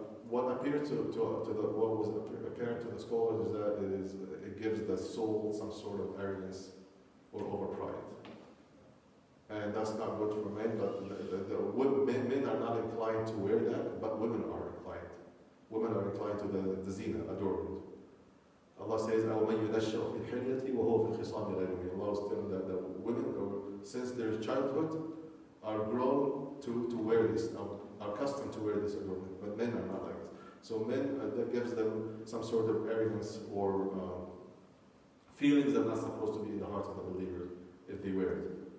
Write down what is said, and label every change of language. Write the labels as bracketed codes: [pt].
[en] what appeared what was apparent to the scholars is that it gives the soul some sort of arrogance or overpride, and that's not good for men. But men are not inclined to wear that, but women are inclined. Women are inclined to the zina, adornment. Allah says, [ar] "أَوْمَنْ يُنَشَّأُ فِي الْحِلْيَةِ وَهُوَ فِي الْخِصَامِ غَيْرُ مُبِينٍ." [en] Allah is telling that the women, since their childhood, are grown to wear this, are accustomed to wear this adornment, but men are not like this. So men, that gives them some sort of arrogance or feelings that are not supposed to be in the heart of the believer if they wear it.